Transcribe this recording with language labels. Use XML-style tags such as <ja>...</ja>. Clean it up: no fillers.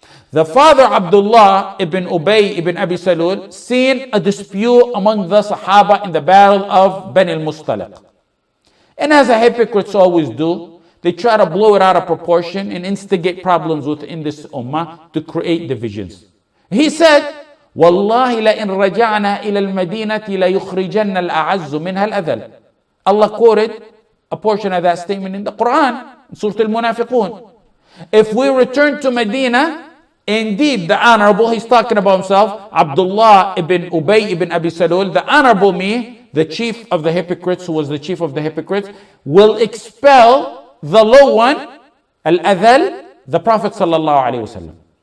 <en>The father Abdullah ibn Ubay ibn Abi Salul seen a dispute among the Sahaba in the battle of Bani al-Mustaliq. And as the hypocrites always do, they try to blow it out of proportion and instigate problems within this ummah to create divisions.</en> <ar>He said, وَاللَّهِ لَإِنْ رَجَعْنَا إِلَى الْمَدِينَةِ لَيُخْرِجَنَّ الْأَعَزُّ مِنْهَا الْأَذَلِ.</ar> <en>Allah quoted a portion of that statement in the Quran, in Surah Al-Munafiqun. If we return to Medina, indeed the honorable, he's talking about himself, Abdullah ibn Ubay ibn Abi Salul, the honorable me, the chief of the hypocrites, who was the chief of the hypocrites, will expel the low one, Al-Adhal, the Prophet sallallahu alaihi wasallam.</en>